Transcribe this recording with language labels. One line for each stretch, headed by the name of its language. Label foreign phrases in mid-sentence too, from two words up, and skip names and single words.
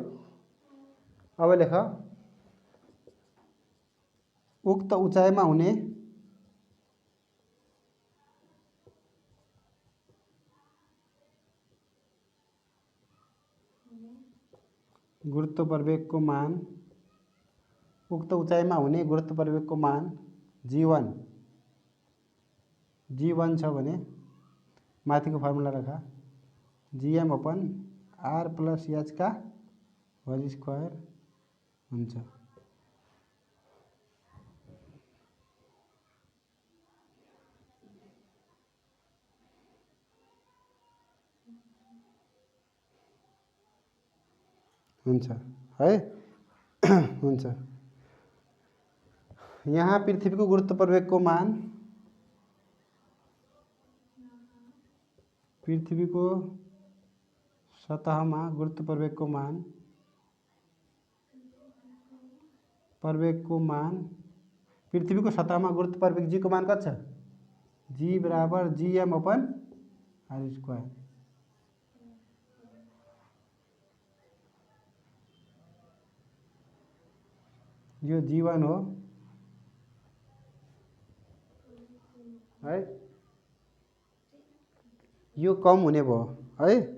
Nepali: अब लेख उक्त उचाइमा हुने गुरुत्व प्रवेगको मान, उक्त उचाइमा हुने गुरुत्व प्रवेगको मान g1 छ भने माथिको फर्मुला राख,
English: gm upon r plus h
Nepali: का
English: whole square
Nepali: हुन्छ। हुन्छ है। हुन्छ। यहाँ पृथ्वीको गुरुत्व प्रवेगको मान, पृथ्वीको सतहमा गुरुत्व प्रवेगको मान पृथ्वीको सतहमा गुरुत्व प्रवेग जी को मान कति छ? जी बराबर
English: gm upon r square.
Nepali: यो g1 हो है। यो कम हुने भयो है।